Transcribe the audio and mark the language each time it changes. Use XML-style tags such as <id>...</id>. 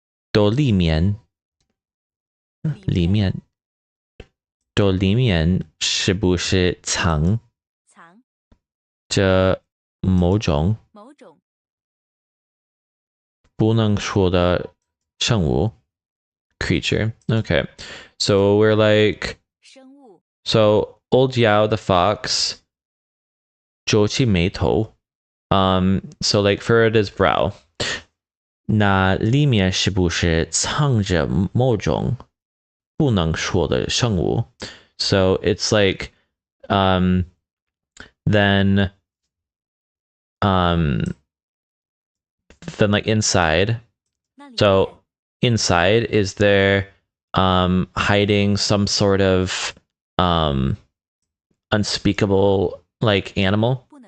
<zh>都里面都里面是不是藏着某种不能说的生物</zh> <en>creature. Okay, so we're like, so old Yao the fox</en> <zh>皱起眉头,</zh> <en>so like furrowed his brow.</en> <zh>那里面是不是藏着某种不能说的生物?</zh> <en>So it's like, then like inside. So inside, is there hiding some sort of unspeakable like animal?</en>